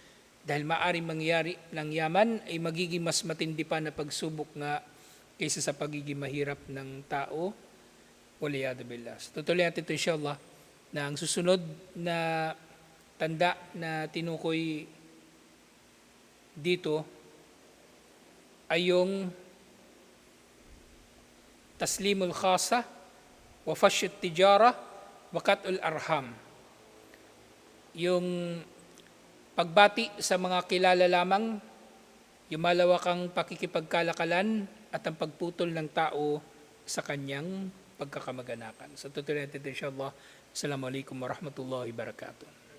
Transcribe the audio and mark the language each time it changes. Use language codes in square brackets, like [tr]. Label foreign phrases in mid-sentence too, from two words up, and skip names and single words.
[tl] Dahil maaaring mangyari ng yaman ay magiging mas matindi pa na pagsubok nga kaysa sa pagiging mahirap ng tao. [ar] والعياذ بالله. [tl] So, tutuloy natin ito inshallah na ang susunod na tanda na tinukoy dito ay yung [ar] تسليم الخاصة وفشو التجارة وقطع الأرحام. [tl] Yung pagbati sa mga kilala lamang, yung malawakang pakikipagkalakalan at ang pagputol ng tao sa kanyang pagkakamag-anakan. So tutuloy natin inshallah. [ar] السلام عليكم ورحمة الله وبركاته.